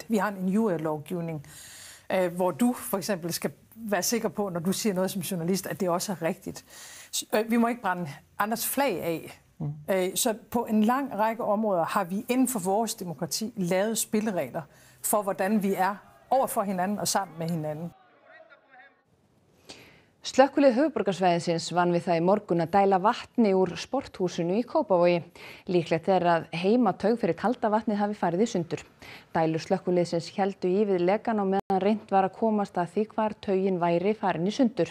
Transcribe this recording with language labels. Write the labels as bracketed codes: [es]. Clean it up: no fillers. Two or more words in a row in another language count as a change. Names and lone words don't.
[da] Vi har en injurielovgivning, hvor du for eksempel skal være sikker på, når du siger noget som journalist, at det også er rigtigt. Vi må ikke brænde andres flag af. Så på en lang række områder har vi inden for vores demokrati lavet spilleregler for, hvordan vi er over for hinanden og sammen með hinanden. [is] Slökkvilið höfuðborgarsvæðisins vann við það í morgun að dæla vatni úr sporthúsinu í Kópavogi. Líklegt að heimataug fyrir kalda vatnið hafi farið í sundur. Dælur slökkviliðsins héldu í við lekan og meðan reynt var að komast að því hvar taugin væri farin í sundur.